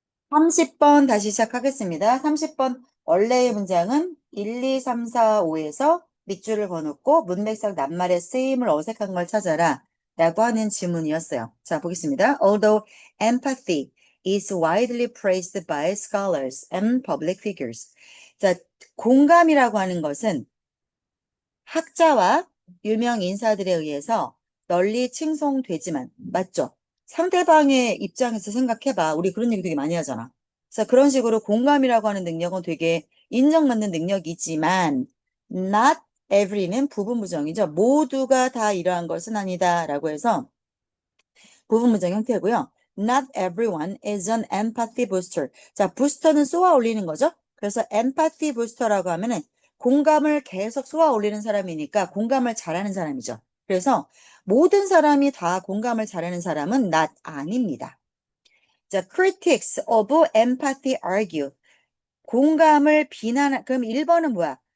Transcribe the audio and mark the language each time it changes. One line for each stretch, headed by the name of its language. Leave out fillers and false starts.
Korean: 30번 다시 시작하겠습니다. 30번 원래의 문장은 1, 2, 3, 4, 5에서 밑줄을 그어놓고 문맥상 낱말의 쓰임을 어색한 걸 찾아라 라고 하는 질문이었어요. 자, 보겠습니다.
English: Although empathy is widely praised by scholars and public figures.
Korean: 자, 공감이라고 하는 것은 학자와 유명 인사들에 의해서 널리 칭송되지만, 맞죠? 상대방의 입장에서 생각해봐. 우리 그런 얘기 되게 많이 하잖아. 그래서 그런 식으로 공감이라고 하는 능력은 되게 인정받는 능력이지만,
English: not every
Korean: 는 부분부정이죠. 모두가 다 이러한 것은 아니다. 라고 해서 부분문장 형태고요.
English: Not everyone is an empathy booster.
Korean: 자, 부스터는 쏘아 올리는 거죠. 그래서 empathy booster라고 하면은 공감을 계속 쏘아 올리는 사람이니까 공감을 잘하는 사람이죠. 그래서 모든 사람이 다 공감을 잘하는 사람은 not 아닙니다. 자,
English: critics of empathy argue.
Korean: 공감을 그럼 1번은 뭐야?